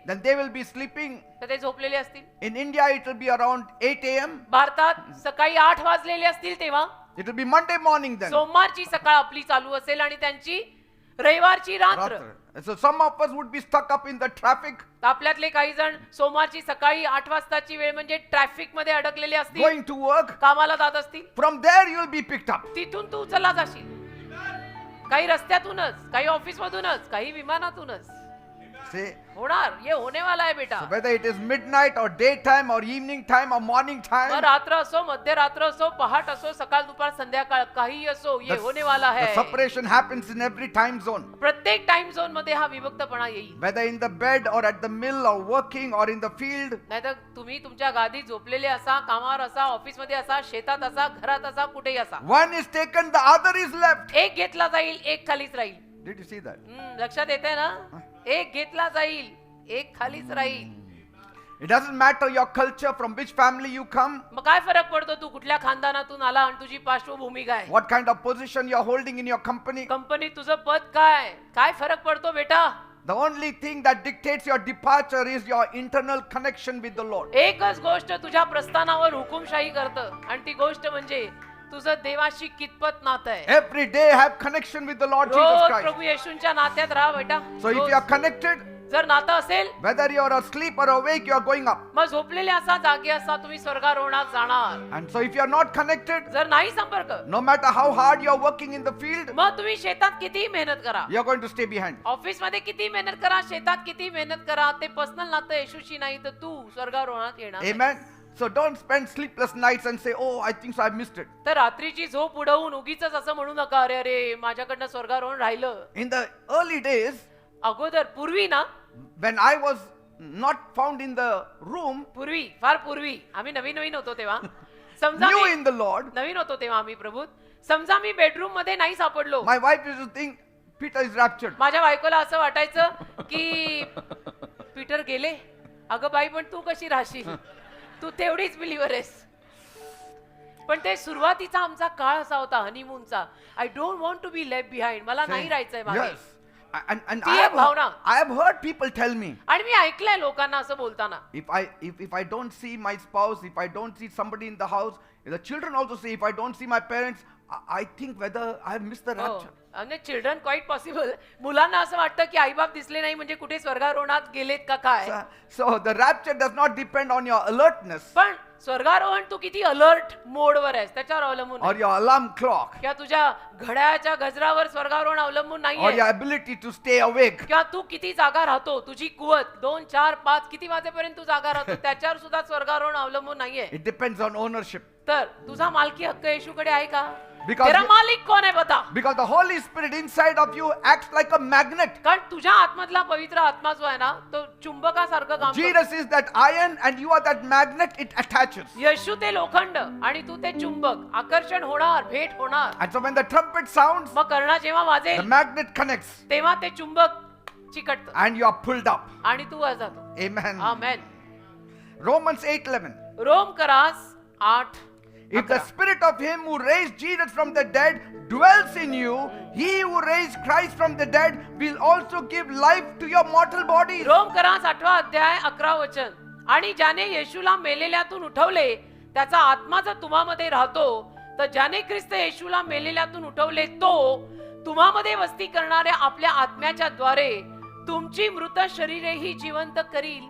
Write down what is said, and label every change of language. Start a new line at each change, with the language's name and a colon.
English: then they will be sleeping.
Marathi: तर ते झोपलेले असतील.
English: In India, it will be around 8 a.m.
Marathi: भारतात सकाळी 8 वाजलेले असतील तेव्हा.
English: It will be Monday morning then.
Marathi: सोमवारची सकाळ आपली चालू असेल आणि त्यांची रविवारची रात्र. Ratra.
English: So some of us would be stuck up in the traffic,
Marathi: आपल्यातले काही जण सोमवारची सकाळी 8 वाजताची वेळ म्हणजे ट्रॅफिक मध्ये अडकलेले असतील,
English: going to work.
Marathi: कामाला जात असतील.
English: From there you will be picked up.
Marathi: तिथून तू चला जाशील. काही रस्त्यातूनच, काही ऑफिस मधूनच, काही विमानातूनच
English: See,
Marathi: होणार.
Hindi: ये होने वाला है बेटा.
English: so whether it is midnight or daytime or evening time or morning
Marathi: मग
English: time,
Marathi: रात्र असो, मध्यरात्र असो, पहाट असो, सकाळ दुपार संध्याकाळ, काही असो,
Hindi: ये होने वाला
English: the
Hindi: है.
English: separation happens in every time zone.
Marathi: प्रत्येक टाइम झोन मध्ये हा विभक्तपणा येईल.
English: Whether in the bed or at the mill or working or in the field,
Marathi: नाहीतर तुम्ही तुमच्या गादीत झोपलेले असा, कामावर असा, ऑफिस मध्ये असा, शेतात असा, घरात असा, कुठेही असा,
English: one is taken, the other is left.
Marathi: एक घेतला जाईल, एक खालीच राहील.
English: Did you see that?
Marathi: लक्षात येते ना? एक घेतला जाईल, एक खालीच राहील.
English: It doesn't matter your culture, from which family you come,
Marathi: मग काय फरक पडतो तू कुठल्या खानदानातून आला आणि तुझी पार्श्वभूमी काय,
English: what kind of position you're holding in your company.
Marathi: कंपनीत तुझं पद काय, काय फरक पडतो बेटा?
English: The only thing that dictates your departure is your internal connection with the Lord.
Marathi: एकच गोष्ट तुझ्या प्रस्थानावर हुकुमशाही करतं आणि ती गोष्ट म्हणजे तुझं देवाशी कितपत नातं आहे.
English: Every day have connection with the Lord Jesus
Marathi: rose
English: Christ.
Marathi: प्रभू येशूंच्या नात्यात राहा बेटा.
English: So if
Marathi: rose.
English: you are connected,
Marathi: जर नातं असेल
English: whether you are asleep or awake, you are going up.
Marathi: मग झोपलेले असा जागे असा तुम्ही स्वर्गारोहणात जाणार.
English: And so if you are not connected,
Marathi: जर नाही संपर्क
English: no matter how hard you are working in the field,
Marathi: मग तुम्ही शेतात किती मेहनत करा,
English: you are going to stay behind.
Marathi: Office मध्ये किती मेहनत करा, शेतात किती मेहनत करा, ते पर्सनल नातं येशूशी नाही तर तू स्वर्गारोहणात येणार नाही.
English: Amen. So don't spend sleepless nights and say, oh, I think so, I missed it.
Marathi: तर रात्रीची झोप उडवून उगीच असं म्हणू नका, अरे अरे माझ्याकडनं स्वर्गारोहण राहिलं.
English: In the early days,
Marathi: अगोदर पूर्वी ना,
English: when I was not found in the room,
Marathi: पूर्वी फार पूर्वी आम्ही नवीन नवीन होतो तेव्हा, समजा
English: new
Marathi: मी
English: in the Lord,
Marathi: नवीन होतो तेव्हा आम्ही प्रभूत, समजा मी बेडरूम मध्ये नाही सापडलो,
English: my wife used to think Peter is raptured.
Marathi: माझ्या बायकोला असं वाटायचं की पीटर गेले. अगं बाई पण तू कशी राहशील, तू तेवढीच बिलीवर आहेस. पण ते सुरुवातीचा आमचा काळ असा होता हनीमूनचा.
English: I don't want to be left behind,
Marathi: मला नाही राहायचंय मागे.
English: Yes. And
Marathi: ती एक भावना.
English: I have heard people tell me,
Marathi: आणि मी ऐकलंय लोकांना असं बोलताना,
English: if I don't see my spouse, if I don't see somebody in the house, the children also say, if I don't see my parents, I think whether I have missed the rapture.
Marathi: आणि
English: Children quiet possible.
Marathi: मुलांना असं वाटतं की आईबाप दिसले नाही म्हणजे कुठे स्वर्गारोहणात गेलेत का काय.
English: So the rapture does not depend on your alertness
Marathi: पण स्वर्गारोहण तू किती अलर्ट मोडवर आहेस त्याच्यावर अवलंबून
English: or
Marathi: आहे.
English: your alarm clock
Marathi: किंवा तुझ्या घड्याळाच्या गजरावर स्वर्गारोहण अवलंबून
English: or
Marathi: नाहीये.
English: your ability to stay awake.
Marathi: किंवा तू किती जागा राहतो, तुझी कुवत 2, 4, 5 किती वाजेपर्यंत तू जागा राहतो त्याच्यावर सुद्धा स्वर्गारोहण अवलंबून नाहीये.
English: It depends on ownership.
Marathi: तर तुझा मालकी हक्क येशूकडे आहे का?
English: Because
Hindi: तेरा
English: you-
Marathi: मालिक कोण आहे बता.
English: Because the Holy Spirit inside of you acts like a magnet.
Marathi: कारण तुझ्या आत्मधला पवित्र आत्मा जो आहे ना तो चुंबकासारखं काम करतो.
English: Jesus is that iron and you are that magnet, it attaches.
Marathi: येशू ते लोखंड आणि तू ते चुंबक, आकर्षण होणार, भेट होणार.
English: And so when the trumpet sounds,
Marathi: मग कर्णा जेव्हा
English: the
Marathi: वाजेल
English: magnet connects
Marathi: तेव्हा ते चुंबक चिकटतं
English: and you are pulled up.
Marathi: आणि तू वर जातो.
English: Amen.
Marathi: Amen.
English: Romans 8:11.
Marathi: Rome करास 8.
English: If the spirit of him who raised Jesus from the dead dwells in you, he who raised Christ from the dead will also give life to your mortal bodies.
Marathi: Rome करास 8 अध्याय 11 वचन. आणि ज्याने येशूला मेलेल्यातून उठवले त्याचा आत्मा जर तुम्हामध्ये राहतो, तर ज्याने ख्रिस्त येशूला मेलेल्यातून उठवले तो तुम्हामध्ये वस्ती करणाऱ्या आपल्या आत्म्याच्या द्वारे तुमची मृत शरीरेही जिवंत करील.